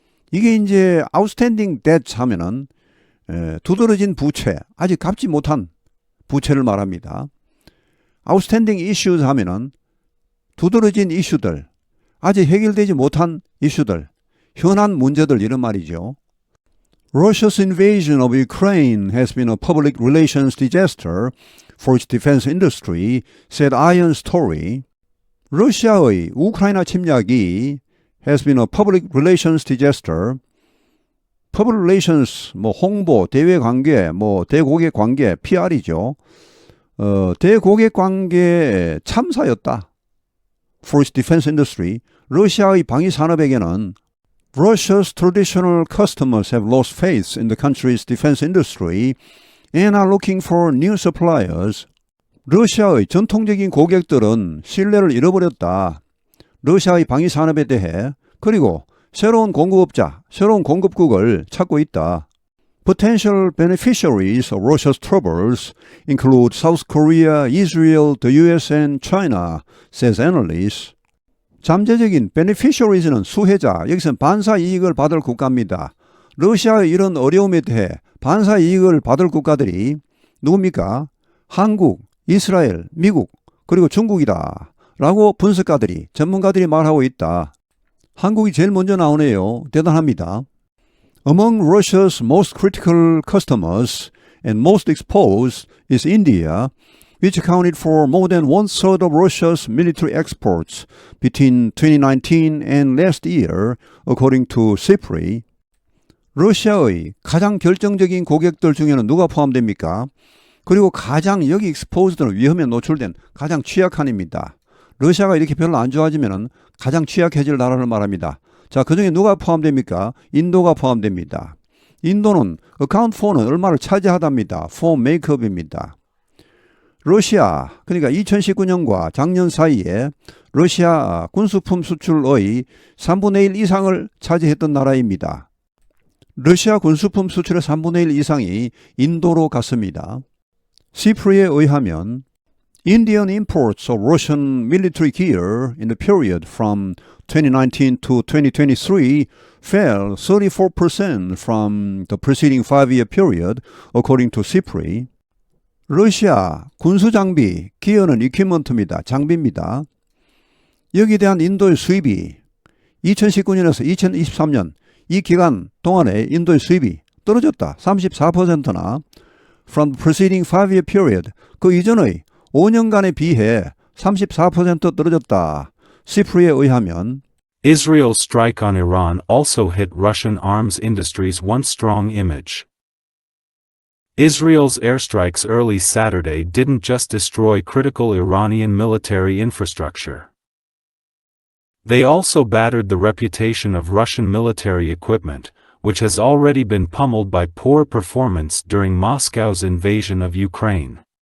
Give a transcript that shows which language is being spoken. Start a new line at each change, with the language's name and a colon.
Korean: 이게 이제
English: outstanding debt
Korean: 하면은 두드러진 부채, 아직 갚지 못한 부채를 말합니다.
English: outstanding issues
Korean: 하면은 두드러진 이슈들, 아직 해결되지 못한 이슈들, 현안 문제들 이런 말이죠.
English: Russia's invasion of Ukraine has been a public relations disaster for its defense industry, said Iron Story.
Korean: 러시아의 우크라이나 침략이
English: has been a public relations disaster.
Korean: Public relations, 홍보, 대외 관계, 대고객 관계, PR이죠. 대고객 관계 참사였다.
English: For its defense industry.
Korean: 러시아의 방위 산업에게는
English: Russia's traditional customers have lost faith in the country's defense industry and are looking for new suppliers.
Korean: 러시아의 전통적인 고객들은 신뢰를 잃어버렸다. 러시아의 방위 산업에 대해 그리고 새로운 공급업자, 새로운 공급국을 찾고 있다. Potential beneficiaries of Russia's troubles include South Korea, Israel, the US and China, says analysts. 잠재적인 beneficiaries는 수혜자, 여기서는 반사 이익을 받을 국가입니다. 러시아의 이런 어려움에 대해 반사 이익을 받을 국가들이 누굽니까? 한국, 이스라엘, 미국, 그리고 중국이다. 라고 분석가들이, 전문가들이 말하고 있다. 한국이 제일 먼저 나오네요. 대단합니다.
English: Among Russia's most critical customers and most exposed is India, which accounted for more than one-third of Russia's military exports between 2019 and last year, according to SIPRI.
Korean: 러시아의 가장 결정적인 고객들 중에는 누가 포함됩니까? 그리고 가장 여기 exposed는 위험에 노출된 가장 취약한입니다. 러시아가 이렇게 별로 안 좋아지면 가장 취약해질 나라를 말합니다. 자, 그 중에 누가 포함됩니까? 인도가 포함됩니다. 인도는 account for는 얼마를 차지하답니다. for makeup입니다. 러시아, 그러니까 2019년과 작년 사이에 러시아 군수품 수출의 3분의 1 이상을 차지했던 나라입니다. 러시아 군수품 수출의 3분의 1 이상이 인도로 갔습니다. 시프리에 의하면
English: Indian imports of Russian military gear in the period from 2019 to 2023 fell 34% from the preceding 5-year period, according to SIPRI.
Korean: 러시아 군수 장비, 기어는 equipment입니다. 장비입니다. 여기에 대한 인도의 수입이 2019년에서 2023년 이 기간 동안에 인도의 수입이 떨어졌다. 34%나
English: from the preceding 5-year period,
Korean: 그 이전의 5년간에 비해 34% 떨어졌다. 시프리에 의하면
English: Israel's strike on Iran also hit Russian arms industry's once strong image. Israel's airstrikes early Saturday didn't just destroy critical Iranian military infrastructure. They also battered the reputation of Russian military equipment, which has already been pummeled by poor performance during Moscow's invasion of Ukraine.